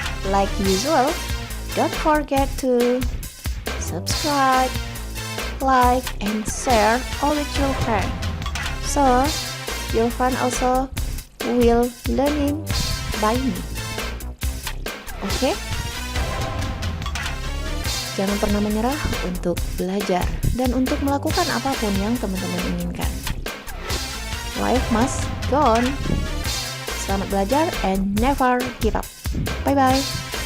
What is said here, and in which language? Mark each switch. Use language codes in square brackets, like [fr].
[en] like usual, don't forget to subscribe, like, and share all with your friends. So, your fun also will learning by me. Oke? [id] Jangan pernah menyerah untuk belajar dan untuk melakukan apapun yang teman-teman inginkan. [en] Life must go on. [id] Selamat belajar [en] and never give up. Bye-bye.